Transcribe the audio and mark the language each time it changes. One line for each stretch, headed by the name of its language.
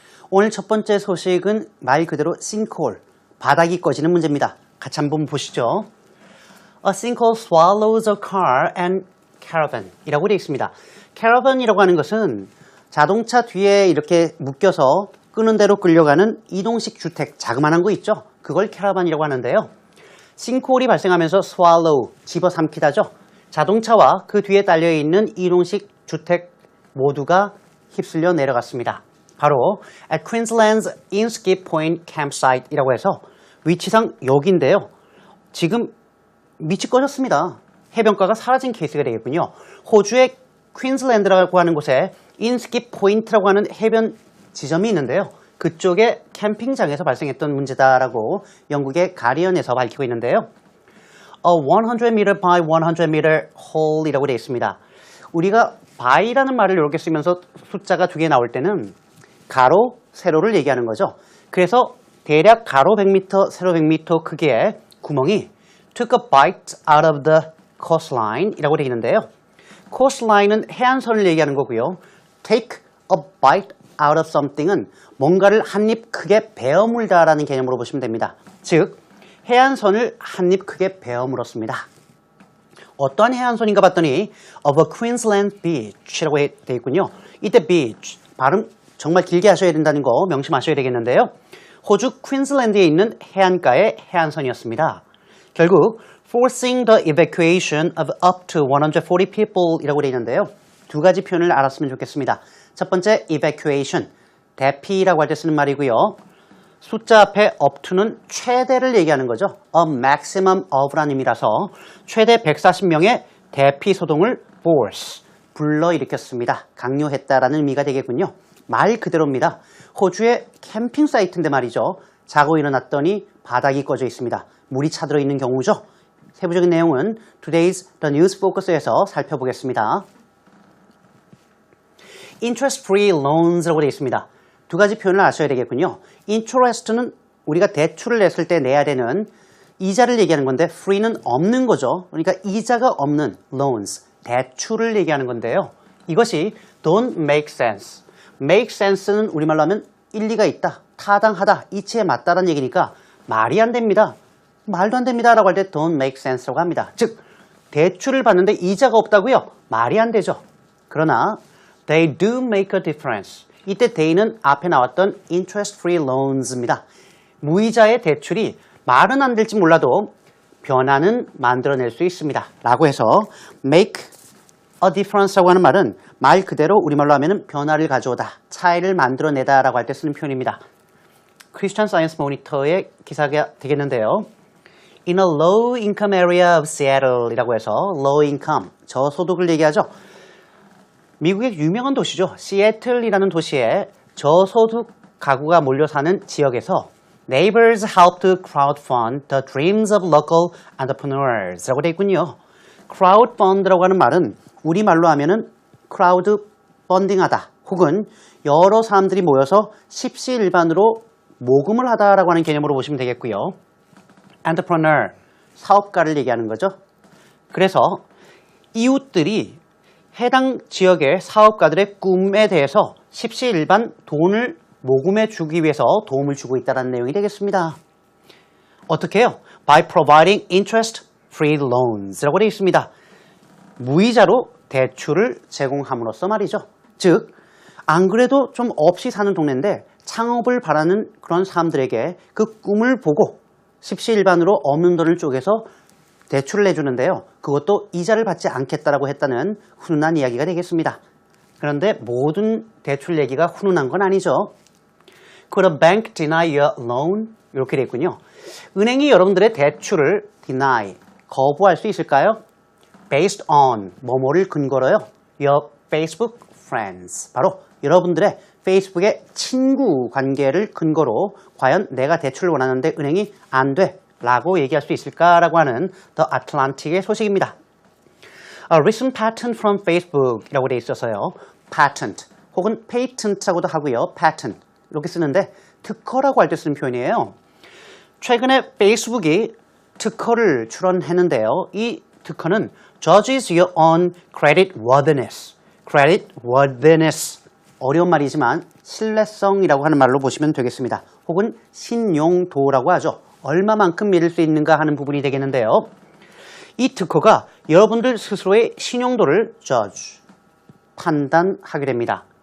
Korean: 오늘 첫 번째 소식은 말 그대로 싱크홀, 바닥이 꺼지는 문제입니다. 같이 한번 보시죠.
English: A sinkhole swallows a car and caravan
Korean: 이라고 되어 있습니다. caravan이라고 하는 것은 자동차 뒤에 이렇게 묶여서 끄는 대로 끌려가는 이동식 주택, 자그마한 거 있죠? 그걸 캐러반이라고 하는데요. 싱크홀이 발생하면서 swallow, 집어삼키다죠. 자동차와 그 뒤에 딸려있는 이동식 주택 모두가 휩쓸려 내려갔습니다. 바로
English: at Queensland's Inskip Point campsite
Korean: 이라고 해서 위치상 여기인데요. 지금 밑이 꺼졌습니다. 해변가가 사라진 케이스가 되겠군요. 호주의 퀸즐랜드라고 하는 곳에 인스킵 포인트라고 하는 해변 지점이 있는데요. 그쪽에 캠핑장에서 발생했던 문제다라고 영국의 가디언에서 밝히고 있는데요.
English: A 100m by 100m hole
Korean: 이라고 되어 있습니다. 우리가 by라는 말을 이렇게 쓰면서 숫자가 두 개 나올 때는 가로, 세로를 얘기하는 거죠. 그래서 대략 가로 100m, 세로 100m 크기의 구멍이
English: took a bite out of the coastline
Korean: 이라고 되어 있는데요. coastline은 해안선을 얘기하는 거고요. take a bite out of something은 뭔가를 한 입 크게 베어 물다라는 개념으로 보시면 됩니다. 즉, 해안선을 한 입 크게 베어 물었습니다. 어떠한 해안선인가 봤더니
English: of a Queensland beach
Korean: 라고 되어 있군요. 이때 beach, 발음 정말 길게 하셔야 된다는 거 명심하셔야 되겠는데요. 호주 퀸즐랜드에 있는 해안가의 해안선이었습니다. 결국
English: forcing the evacuation of up to 140 people
Korean: 이라고 되어 있는데요. 두 가지 표현을 알았으면 좋겠습니다. 첫 번째 evacuation, 대피라고 할 때 쓰는 말이고요. 숫자 앞에 up to는 최대를 얘기하는 거죠.
English: a maximum of
Korean: 라는 의미라서 최대 140명의 대피 소동을 force, 불러일으켰습니다. 강요했다라는 의미가 되겠군요. 말 그대로입니다. 호주의 캠핑 사이트인데 말이죠. 자고 일어났더니 바닥이 꺼져 있습니다. 물이 차들어 있는 경우죠. 세부적인 내용은 Today's The News Focus에서 살펴보겠습니다. Interest-free loans라고 되어 있습니다. 두 가지 표현을 아셔야 되겠군요. Interest는 우리가 대출을 냈을 때 내야 되는 이자를 얘기하는 건데 free는 없는 거죠. 그러니까 이자가 없는 loans, 대출을 얘기하는 건데요. 이것이
English: don't make sense.
Korean: make sense는 우리말로 하면 일리가 있다, 타당하다, 이치에 맞다라는 얘기니까 말이 안 됩니다. 말도 안 됩니다 라고 할 때
English: don't make sense
Korean: 라고 합니다. 즉, 대출을 받는데 이자가 없다고요? 말이 안 되죠.
English: 그러나 they do make a difference.
Korean: 이때 they는 앞에 나왔던 interest-free loans입니다. 무이자의 대출이 말은 안 될지 몰라도 변화는 만들어낼 수 있습니다. 라고 해서 make a difference라고 하는 말은 말 그대로 우리말로 하면 변화를 가져오다, 차이를 만들어내다 라고 할 때 쓰는 표현입니다. 크리스천 사이언스 모니터의 기사가 되겠는데요.
English: In a low income area of Seattle
Korean: 이라고 해서
English: low income,
Korean: 저소득을 얘기하죠. 미국의 유명한 도시죠. 시애틀이라는 도시에 저소득 가구가 몰려 사는 지역에서
English: Neighbors helped crowdfund the dreams of local entrepreneurs
Korean: 라고 되어 있군요. crowdfund라고 하는 말은 우리말로 하면은 crowd 펀딩하다 혹은 여러 사람들이 모여서 십시일반으로 모금을 하다라고 하는 개념으로 보시면 되겠고요. entrepreneur, 사업가를 얘기하는 거죠. 그래서 이웃들이 해당 지역의 사업가들의 꿈에 대해서 십시일반 돈을 모금해 주기 위해서 도움을 주고 있다는 내용이 되겠습니다. 어떻게 해요?
English: By providing interest-free loans
Korean: 라고 되어 있습니다. 무이자로 대출을 제공함으로써 말이죠. 즉, 안 그래도 좀 없이 사는 동네인데 창업을 바라는 그런 사람들에게 그 꿈을 보고 십시일반으로 없는 돈을 쪼개서 대출을 내주는데요. 그것도 이자를 받지 않겠다라고 했다는 훈훈한 이야기가 되겠습니다. 그런데 모든 대출 얘기가 훈훈한 건 아니죠.
English: Could a bank deny your loan?
Korean: 이렇게 되어 있군요. 은행이 여러분들의 대출을 deny, 거부할 수 있을까요? Based on, 뭐뭐를 근거로요.
English: Your Facebook friends.
Korean: 바로 여러분들의 페이스북의 친구 관계를 근거로 과연 내가 대출을 원하는데 은행이 안 돼 라고 얘기할 수 있을까라고 하는 The Atlantic의 소식입니다.
English: A recent patent from Facebook
Korean: 이라고 되어 있어서요. patent 혹은 patent라고도 하고요. patent 이렇게 쓰는데 특허라고 할 때 쓰는 표현이에요. 최근에 페이스북이 특허를 출원했는데요. 이 특허는
English: judges your own credit worthiness. credit worthiness.
Korean: 어려운 말이지만 신뢰성이라고 하는 말로 보시면 되겠습니다. 혹은 신용도라고 하죠. 얼마만큼 믿을 수 있는가 하는 부분이 되겠는데요. 이 특허가 여러분들 스스로의 신용도를 judge, 판단하게 됩니다.